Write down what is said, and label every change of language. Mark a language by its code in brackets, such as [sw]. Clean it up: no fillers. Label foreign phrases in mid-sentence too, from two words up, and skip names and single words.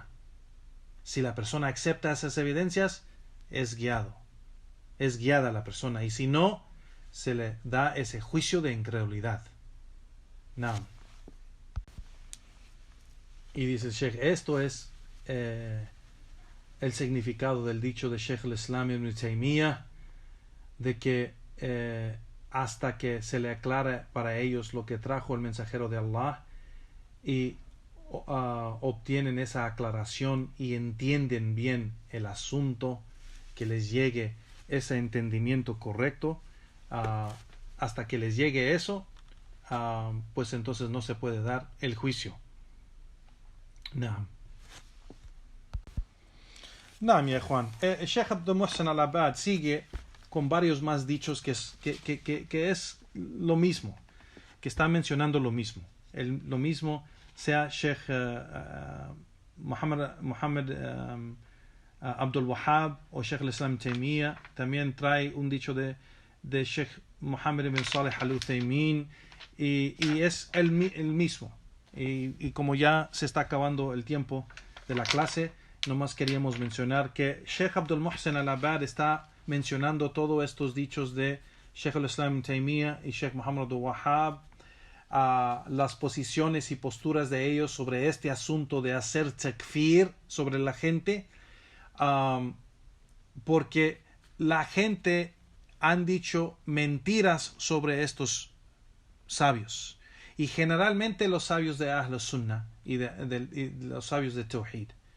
[es] Si la persona acepta esas evidencias, es guiada la persona, y si no, se le da ese juicio de incredulidad. No. Y dice el Sheikh, esto es el significado del dicho de Sheikh al-Islam ibn Taymiyyah, de que hasta que se le aclare para ellos lo que trajo el mensajero de Allah y obtienen esa aclaración y entienden bien el asunto, que les llegue ese entendimiento correcto, hasta que les llegue eso, pues entonces no se puede dar el juicio. Mi Juan. Sheikh Abdul Muhsin al-Abbad sigue con varios más dichos que es lo mismo, que está mencionando lo mismo. Lo mismo sea Sheikh Muhammad Abdul Wahhab o Sheikh al-Islam Taymiyyah. También trae un dicho de Sheikh Muhammad ibn Salih al-Uthaymin, y es el mismo. Y como ya se está acabando el tiempo de la clase, nomás queríamos mencionar que Sheikh Abdul Muhsin al-Abbad está mencionando todos estos dichos de Sheikh al-Islam Taymiyyah y Sheikh Muhammad Abdul Wahhab, las posiciones y posturas de ellos sobre este asunto de hacer takfir sobre la gente, porque la gente han dicho mentiras sobre estos sabios, y generalmente los sabios de Ahl Sunnah y los sabios de Tawhid.